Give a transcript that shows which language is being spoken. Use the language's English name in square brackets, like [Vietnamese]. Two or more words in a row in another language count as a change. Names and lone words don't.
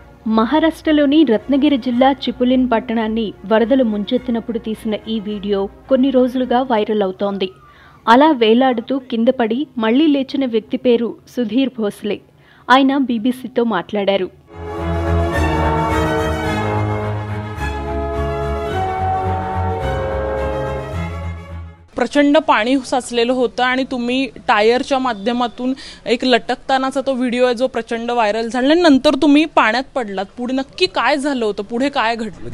[Telugu] మహారాష్ట్రలోని రత్నగిరి జిల్లా చిపులిన్ పట్టణాన్ని వరదలు ముంచెత్తినప్పుడు తీసిన ఈ వీడియో కొన్ని రోజులుగా వైరల్ అవుతోంది. అలా వేలాడుతూ కిందపడి మళ్లీ లేచిన వ్యక్తి పేరు సుధీర్ భోస్లే. ఆయన బీబీసీతో మాట్లాడారు. [Marathi] प्रचंड पाणी साचलेलं होतं आणि तुम्ही टायरच्या माध्यमातून एक लटकतानाचा तो व्हिडिओ आहे जो प्रचंड व्हायरल झाला. नंतर तुम्ही पाण्यात पडलात. पुढे नक्की काय झालं होतं, पुढे काय घडलं?